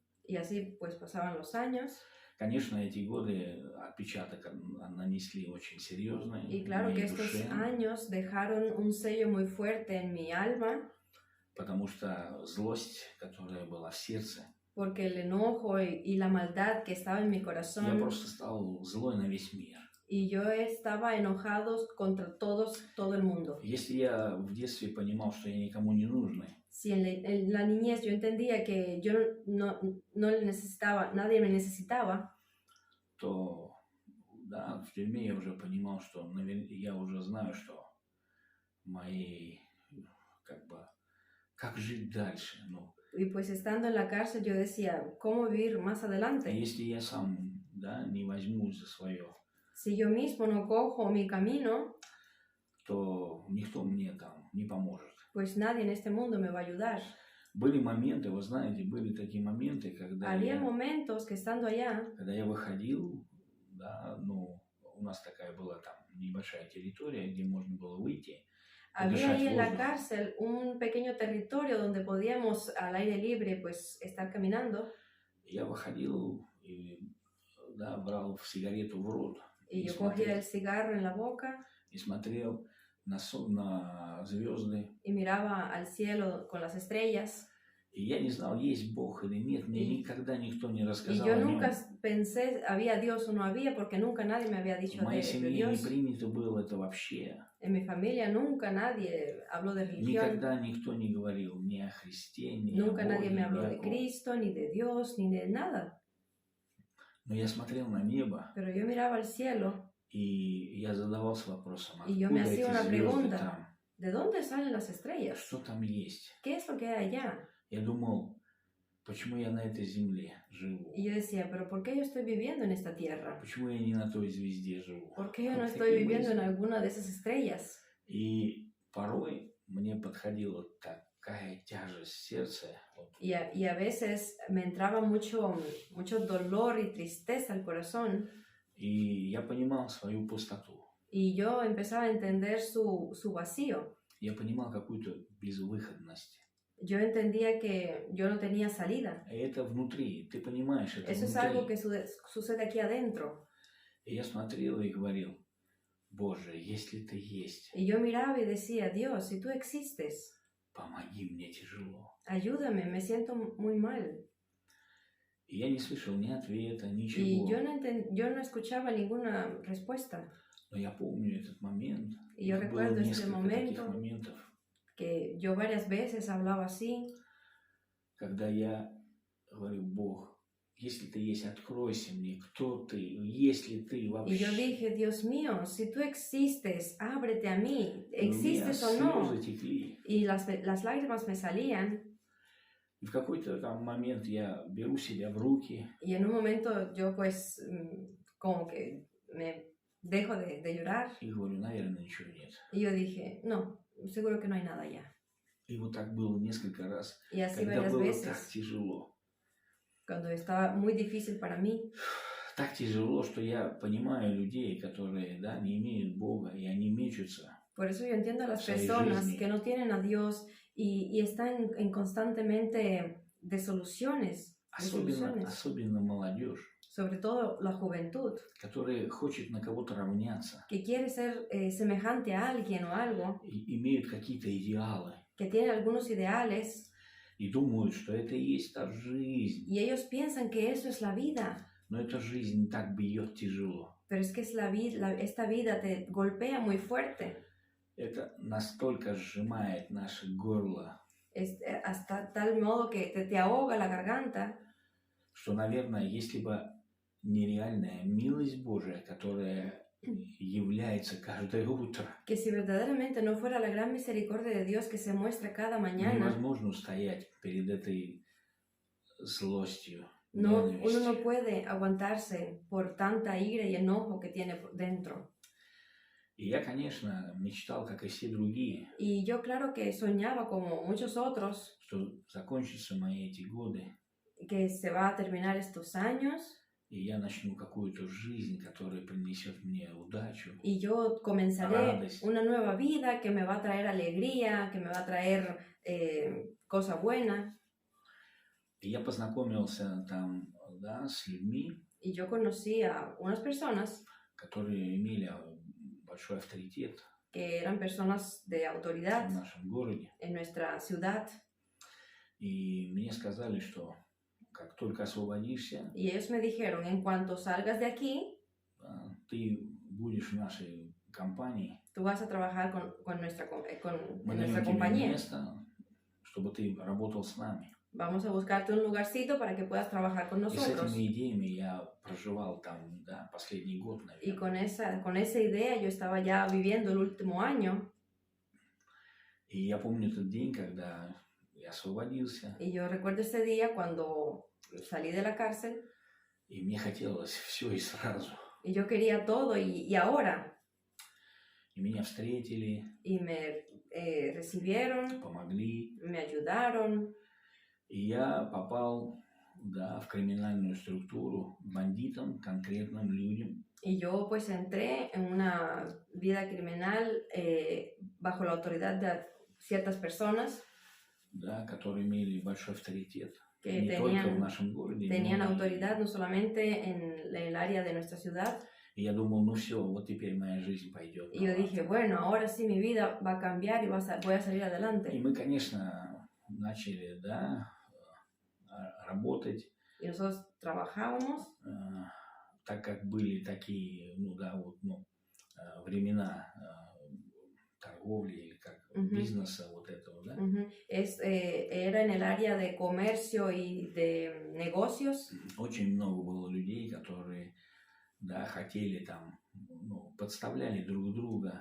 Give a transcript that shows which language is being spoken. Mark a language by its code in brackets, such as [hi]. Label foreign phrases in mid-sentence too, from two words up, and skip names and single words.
[es] Y así pues pasaban los años. [ru] Конечно, эти годы отпечаток нанесли очень серьезный [es] Y [ru] в [es] claro que [ru] моей [es] estos [ru] душе, [es] años dejaron un sello muy fuerte en mi alma, [ru] потому что злость, которая была в сердце, [es] porque el enojo y la maldad que estaba en mi [ru] я [es] corazón, [ru] просто стал злой на весь мир. [es] y yo estaba enojado contra todo el mundo. [ru] Если я в детстве понимал, что я никому не нужный, [es] Si en la niñez yo entendía que yo no le necesitaba, nadie me necesitaba, [ru] то да, в тюрьме я уже понимал, что я уже знаю, что мои, как жить дальше. [es] y pues estando en la cárcel yo decía, ¿cómo vivir más adelante? [ru] Если я сам, да, не возьмусь за свое, [es] Si yo mismo no cojo mi camino, [ru] то никто мне там не поможет. [es] pues nadie en este mundo me va a ayudar. [ru] Были моменты, вы знаете, были такие моменты, [es] Había momentos que estando allá, [ru] когда я выходил, да, у нас такая была там небольшая территория, где можно было выйти, [es] había ahí en la [ru] воздух. [es] cárcel un pequeño territorio donde podíamos al aire libre pues estar caminando. [ru] Я выходил и, да, брал сигарету в рот [es] Y yo cogía el cigarro en la boca [ru] и смотрел на звезды. [es] y miraba al cielo con las estrellas. [ru] И я не знал, есть Бог или нет, мне никогда никто не [es] Y [ru] рассказал [es] yo [ru] о нем. [es] nunca pensé, había Dios o no había, porque nunca nadie me había [ru] В [es] dicho [ru] моей [es] de [ru] семье не [es] Dios. [ru] принято было это вообще. [es] En mi familia nunca nadie habló de religión. [ru] Никогда никто не говорил ни о Христе, ни [es] Nunca [ru] о [es] nadie [ru] Боге, [es] me [ru] ни [es] habló [ru] о [es] de [ru] ком. [es] Cristo, ni de Dios, ni de nada. [ru] Но я смотрел на небо, [es] Pero yo miraba al cielo [ru] и я задавался вопросом, [es] y yo me [ru] откуда [es] hacía [ru] эти [es] una [ru] звезды [es] pregunta. [ru] там, [es] ¿De dónde salen las estrellas? [ru] что там есть. [es] ¿Qué es lo que hay allá? [ru] Я думал, почему я на этой земле живу? [es] Y yo decía, ¿pero por qué yo estoy viviendo en esta tierra? [ru] Почему я не на той звезде живу? [es] ¿Por qué yo no [ru] Вот [es] estoy [ru] такие [es] viviendo en [ru] мысли. [es] alguna de esas estrellas? [ru] И порой мне подходила такая тяжесть в сердце. Вот, [es] Y a veces me entraba mucho dolor y tristeza al corazón. [ru] и я понимал свою пустоту. [es] Y yo empezaba a entender su vacío. [ru] Я понимал какую-то безвыходность. [es] Yo entendía que yo no tenía salida. [ru] И это внутри, ты понимаешь, это [es] Eso es algo que [ru] внутри. [es] sucede aquí adentro. [ru] И я смотрел и говорил, Боже, если ты есть, [es] Y yo miraba y decía, Dios, si tú existes, [ru] помоги мне тяжело. [es] ayúdame, me siento muy mal. [ru] И я не слышал ни ответа, [es] Y [ru] ничего. [es] yo no escuchaba ninguna respuesta. [ru] Но я помню этот момент. [es] Y yo [ru] Их было [es] recuerdo este [ru] несколько таких [es] momento [ru] моментов, [es] que yo varias veces hablaba así. [ru] когда я говорю, Бог, если ты есть, откройся мне, кто ты, если ты [es] Y yo [ru] вообще. [es] dije, Dios mío, si tú existes, ábrete a mí, [ru] И у меня [es] existes o no. [ru] слезы текли. [es] Y las lágrimas me salían. [ru] И в какой-то там момент я беру себя в руки [es] Y en un momento yo pues como que me dejo de llorar. [ru] и говорю, наверное, ничего нет. [es] Y yo dije, no, seguro que no hay nada allá. [ru] И вот так было несколько раз, [es] Y así [ru] когда [es] varias [ru] было так [es] veces, [ru] тяжело. [es] cuando estaba muy difícil para mí. [ru] Так tяжело, что я понимаю людей, которые, да, не имеют Бога, и они мечутся [es] Por eso yo entiendo a [ru] в [es] las [ru] своей [es] personas [ru] жизни. [es] que no tienen a Dios y están en constantemente de soluciones, [ru] Особенно молодежь, [es] sobre todo la juventud, [ru] которая хочет на кого-то равняться, [es] que quiere ser semejante a alguien o algo, [ru] и имеют какие-то идеалы, [es] que tiene algunos ideales [ru] и думают, что это и есть та жизнь. [es] y ellos piensan que eso es la vida, [ru] Но эта жизнь так бьет тяжело. [es] pero es que es esta vida te golpea muy fuerte. [ru] Это настолько сжимает наше горло, [es] Hasta tal modo que te ahoga la garganta, [ru] что, наверное, если бы нереальная милость Божия, которая является каждое утро, [es] que si verdaderamente no fuera la gran misericordia de Dios que se muestra cada mañana, [ru] невозможно устоять перед этой злостью, [es] uno no [ru] ненавистью. [es] puede aguantarse por tanta ira y enojo que tiene dentro. [ru] И я, конечно, мечтал, как и все другие, [es] Y yo claro que soñaba como muchos otros [ru] что закончатся мои эти годы, [es] que se va a terminar estos años [ru] и я начну какую-то жизнь, которая принесет мне удачу, [es] y yo comenzaré [ru] радость. [es] una nueva vida que me va a traer alegría, que me va a traer cosa buena. [ru] И я познакомился там, да, с людьми, [es] Y yo conocí a unas personas [ru] которые имели большой авторитет [es] que eran personas de [ru] в [es] autoridad [ru] нашем городе. [es] en nuestra ciudad. [ru] И мне сказали, что как только освободишься, [es] Y ellos me dijeron, en cuanto salgas de aquí, [ru] ты будешь в нашей компании, [es] tú vas a trabajar con nuestra [ru] мы [es] en [ru] даем [es] nuestra [ru] тебе [es] compañía. [ru] место, чтобы ты работал с нами. [es] Vamos a buscarte un lugarcito para que puedas trabajar con [ru] И с [es] nosotros. [ru] этими идеями я проживал там, да, последний год, [es] Y [ru] наверное. [es] con esa idea yo estaba ya viviendo el último año. [ru] И я помню тот день, когда я освободился, [es] Y yo recuerdo ese día cuando salí de la cárcel [ru] и мне хотелось все и сразу. [es] y yo quería todo y ahora. [ru] И меня встретили, [es] Y me recibieron, [ru] помогли. [es] me ayudaron. [ru] И я попал, да, в криминальную структуру, бандитам, конкретным людям, [es] Y yo pues entré en una vida criminal bajo la autoridad de ciertas personas [ru] да, которые имели большой авторитет. [es] que [ru] Не только в нашем городе, [es] tenían [ru] но и- [es] autoridad no solamente en el área de nuestra ciudad. [ru] И я думал, ну все, вот теперь моя жизнь пойдет. [es] Y yo dije, bueno, ahora sí mi vida va a cambiar y voy a salir [ru] И [es] adelante. [ru] мы, конечно, начали, да, работать, [es] Y nosotros trabajábamos [ru] так как были такие, ну да, вот, ну, времена торговли или как Мгм. бизнеса вот этого, да. Ujú. [es] Era en el área de comercio y de negocios. [ru] Очень много было людей, которые, да, хотели там, ну, подставляли друг друга